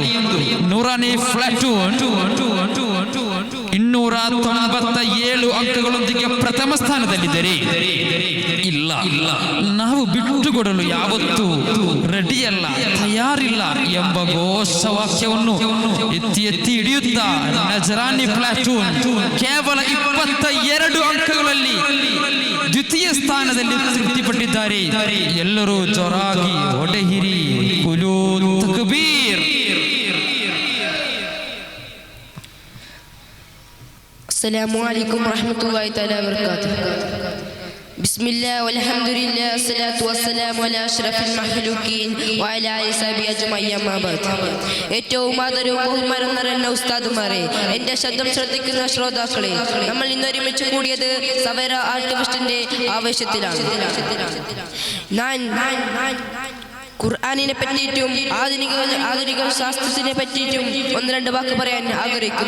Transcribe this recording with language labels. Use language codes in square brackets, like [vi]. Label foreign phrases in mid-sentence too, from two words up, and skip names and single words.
[kn] 100ನೇ ಪ್ಲಾಟೂನ್ 297 ಅಂಕಗಳೊಂದಿಗೆ ಪ್ರಥಮ ಸ್ಥಾನದಲ್ಲಿದ್ದರೆ, ಇಲ್ಲ ನಾವು ಬಿಟ್ಟುಕೊಡಲು ಯಾವತ್ತೂ ರೆಡಿಯಲ್ಲ, ತಯಾರಿಲ್ಲ ಎಂಬ ಘೋಷವಾಕ್ಯವನ್ನು ಎತ್ತಿ ಹಿಡಿಯುತ್ತಾ ನಜರಾನಿ ಪ್ಲಾಟೂನ್ ಕೇವಲ 22 ಅಂಕಗಳಲ್ಲಿ ದ್ವಿತೀಯ ಸ್ಥಾನದಲ್ಲಿ ತೃಪ್ತಿಪಟ್ಟಿದ್ದಾರೆ. ಎಲ್ಲರೂ ಜೋರಾಗಿ ಹೊಡೆಹಿರಿ [ar] قولوا تكبير. السلام عليكم ورحمة الله تعالى وبركاته. بسم الله والحمد لله والصلاة والسلام على أشرف المخلوقين وعلى آله وصحبه أجمعين أما بعد. [ml] ഏറ്റവും ആദരവും ബഹുമാനം നിറഞ്ഞ ഉസ്താദുമാരെ, എന്റെ ശബ്ദം ശ്രദ്ധിക്കുന്ന ശ്രോതാക്കളെ, നമ്മൾ ഇന്ന് ഒരുമിച്ച് കൂടിയത് സവേര ആർട്ട് ഫെസ്റ്റിന്റെ ആവേശത്തിലാണ്. ഖുർആനിനെ പറ്റിയിട്ടും ആധുനിക ശാസ്ത്രത്തിനെ പറ്റിയിട്ടും ഒന്ന് രണ്ട് വാക്ക് പറയാൻ ആഗ്രഹിക്കുന്നു.